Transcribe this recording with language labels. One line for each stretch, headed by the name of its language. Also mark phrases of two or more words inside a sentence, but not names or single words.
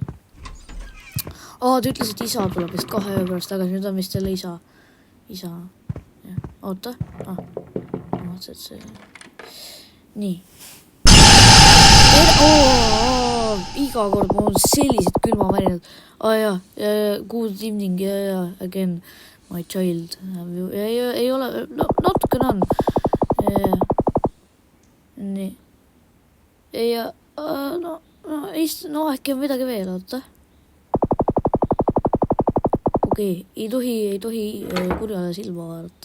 Estonian: Ta ütles, et isa tuleb vist 2 öö pärast tagasi, nüüd on vist jälle isa. Oota. Vaatad see. Nii. iga kord mul on sellised külmavärinad.
English: Good evening, again, my child.
Estonian: Ei ole, no natukene on. Nii. No äkki on midagi veel, oota. Okei, ei tohi kurjale silma vaadata.